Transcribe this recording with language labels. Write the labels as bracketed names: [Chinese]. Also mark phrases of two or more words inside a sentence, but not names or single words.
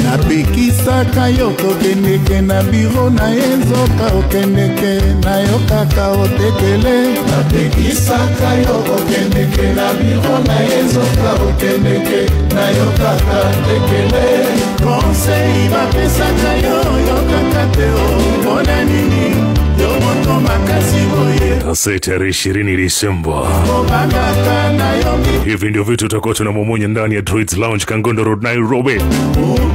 [Lingala] napekisaka yo kokendeke na biro na ye nzoka okendeke na yo kaka otekele napekisaka yo kokendeke na biro na ye nzoka okendeke na yo kaka tekele conseil bapesaka yo yokaka te omona nini yo moto makasi boye [Swahili] Tarehe 20 Disemba. [Lingala] obangaka na yo [Swahili] Hivi ndio vitu tutakuwa tunamumunya ndani ya Dreads Lounge Kangondo Road Nairobi.